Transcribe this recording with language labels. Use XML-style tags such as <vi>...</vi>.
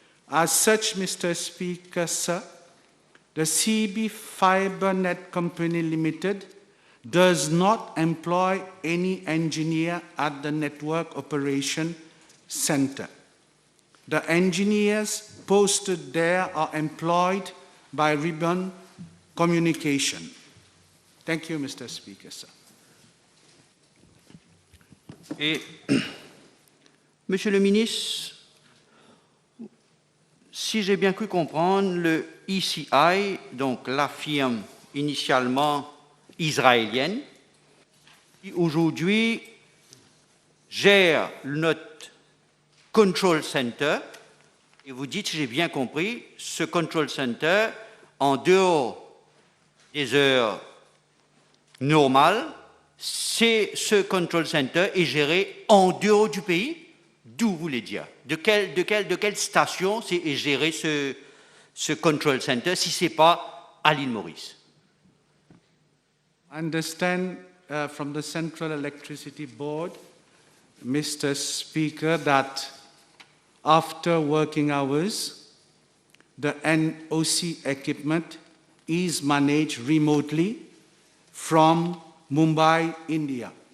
<en>As such, Mr. Speaker, sir, the CB FiberNet Company Limited does not employ any engineer at the Network Operation Center. The engineers posted there are employed by Ribbon Communication. Thank you, Mr. Speaker, sir.</en> <fr>Et, Monsieur le ministre, si j'ai bien pu comprendre, le ECI, donc la firme initialement israélienne, qui aujourd'hui gère notre control center, et vous dites, si j'ai bien compris, ce control center, en dehors des heures normales, ce control center est géré en dehors du pays. D'où vous voulez dire? De quelle station est géré ce control center si ce n'est pas à l'île Maurice?</fr> <en>I understand from the Central Electricity Board, Mr. Speaker, that after working hours, the NOC equipment is managed remotely from Mumbai, India.</en>